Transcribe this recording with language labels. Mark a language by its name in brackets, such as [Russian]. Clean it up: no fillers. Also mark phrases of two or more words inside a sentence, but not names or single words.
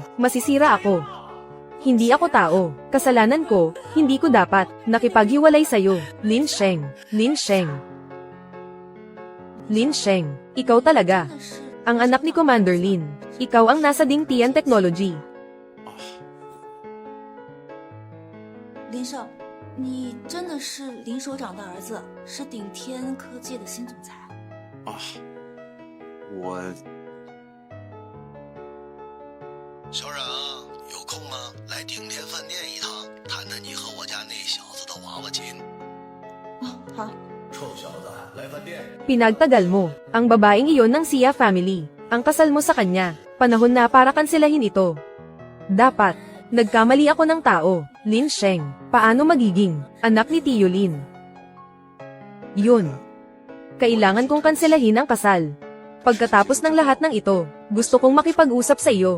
[Filipino] Masisira ako. Hindi ako tao. Kasalanan ko, hindi ko dapat nakipaghiwalay sa'yo. Lin Sheng. Lin Sheng, ikaw talaga. Ang anak ni Commander Lin. Ikaw ang nasa Dingtian Technology. [Chinese] 林少，你真的是林首长的儿子，是顶天科技的新总裁。我小冉，有空吗？来顶天饭店一趟，谈谈你和我家那小子的娃娃亲。好。臭小子，来饭店。 [Filipino] Pinagtagal mo. Ang babaeng iyon ng Xia family. Ang kasal mo sa kanya. Panahon na para kanselahin ito. Dapat. Nagkamali ako ng tao. Lin Sheng. Paano magiging anak ni Tio Lin? Yun. Kailangan kong kanselahin ang kasal. Pagkatapos ng lahat ng ito, gusto kong makipag-usap sa iyo.